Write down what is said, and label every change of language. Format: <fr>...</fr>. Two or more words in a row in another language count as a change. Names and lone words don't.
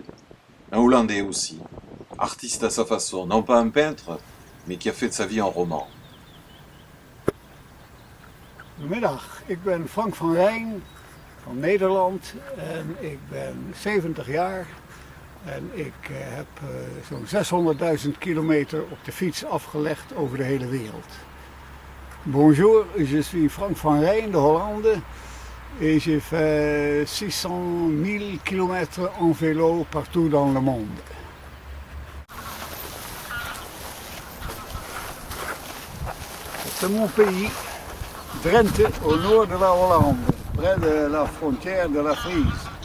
<fr>Un Hollandais aussi, artiste à sa façon, non pas un peintre, mais qui a fait de sa vie un roman.</fr> <nl>Goedemiddag, ik ben Frank van Rijn van Nederland en ik ben 70 jaar en ik heb zo'n 600.000 kilometer op de fiets afgelegd over de hele wereld.</nl> <fr>Bonjour, je suis Frank van Rijn de Hollande. Et j'ai fait 600 000 km en vélo partout dans le monde. C'est mon pays, Drenthe, au nord de la Hollande, près de la frontière de la Frise.</fr>